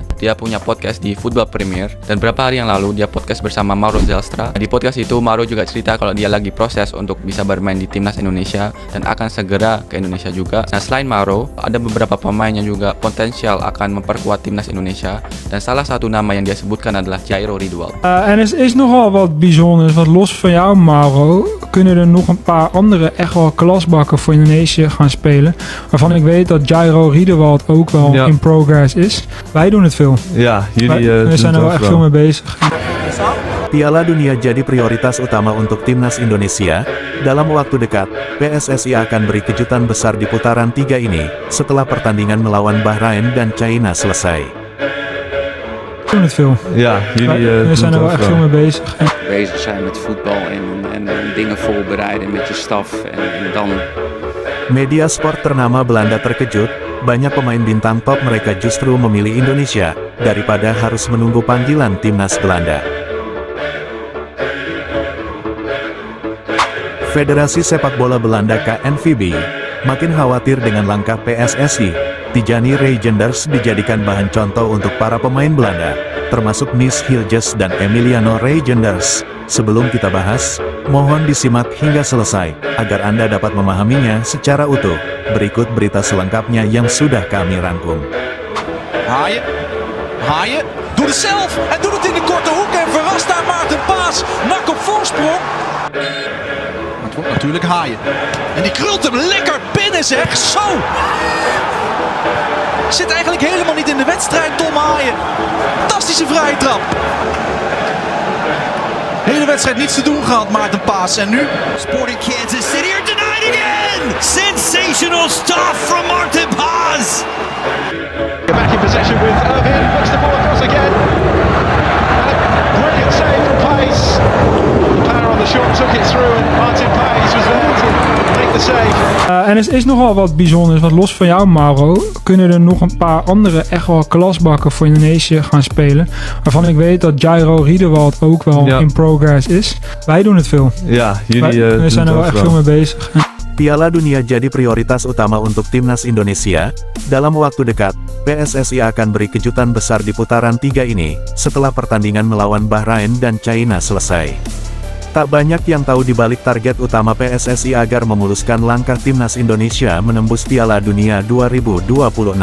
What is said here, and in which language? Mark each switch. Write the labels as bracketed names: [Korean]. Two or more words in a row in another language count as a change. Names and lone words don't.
[Indonesian] Dia punya podcast di Football Premier, dan beberapa hari yang lalu dia podcast bersama Mauro Zelstra. Di podcast itu Mauro juga cerita kalau dia lagi proses untuk bisa bermain di timnas Indonesia dan akan segera ke Indonesia juga. Nah, selain Mauro, ada beberapa pemain yang juga potensial akan memperkuat timnas Indonesia, dan salah satu nama yang dia sebutkan adalah Jairo Riedewald. [Dutch] En er is nogal wat bijzonders, want los van jou Mauro, kunnen er nog een paar andere echt wel klasbakken voor Indonesië gaan spelen. Waarvan ik weet dat Jairo Riedewald ook wel [English] in progress [Dutch] is. Wij doen het veel. Ja, jullie we zijn er wel echt veel mee bezig. [Indonesian] Piala Dunia jadi prioritas utama untuk timnas Indonesia. Dalam waktu dekat, PSSI akan beri kejutan besar di putaran 3 ini, setelah pertandingan melawan Bahrain dan China selesai. [Dutch] We doen het veel. Ja, jullie we zijn er wel echt veel mee bezig. Bezig zijn met voetbal en dingen voorbereiden met je staf en dan... [Indonesian] Media sport ternama Belanda terkejut, banyak pemain bintang top mereka justru memilih Indonesia, daripada harus menunggu panggilan timnas Belanda. Federasi Sepak Bola Belanda KNVB makin khawatir dengan langkah PSSI. Tijani Reijenders dijadikan bahan contoh untuk para pemain Belanda, termasuk Nis Hilgers dan Emiliano Reijenders. Sebelum kita bahas, mohon disimak hingga selesai, agar Anda dapat memahaminya secara utuh. Berikut berita selengkapnya yang sudah kami rangkum. [Dutch] Haaien, doet het zelf en doet het in de korte hoek en verrast daar Maarten Paas. Nak op voorsprong. Het wordt natuurlijk Haaien. En die krult hem lekker binnen, zeg. Zo! Zit eigenlijk helemaal niet in de wedstrijd, Tom Haaien. Fantastische vrije trap. Hele wedstrijd niets te doen gehad, Maarten Paas. En nu? [English] Sporting Kansas City are denied again! Sensational stuff from Maarten Paas! Back in possession with Irvin, puts the ball across again. And a brilliant save from Paes. Power on the shot, took it through, and Martin Paes was there to make the save. [Dutch] En er is nogal wat bijzonders, want los van jou Mauro, kunnen er nog een paar andere echt wel klasbakken voor Indonesië gaan spelen. Waarvan ik weet dat Jairo Riedewald ook wel [English] in progress [Dutch] is. Wij doen het veel. Ja, jullie we zijn er wel echt veel mee bezig. [Indonesian] Piala Dunia jadi prioritas utama untuk timnas Indonesia. Dalam waktu dekat, PSSI akan beri kejutan besar di putaran 3 ini, setelah pertandingan melawan Bahrain dan China selesai. Tak banyak yang tahu dibalik target utama PSSI agar memuluskan langkah timnas Indonesia menembus Piala Dunia 2026.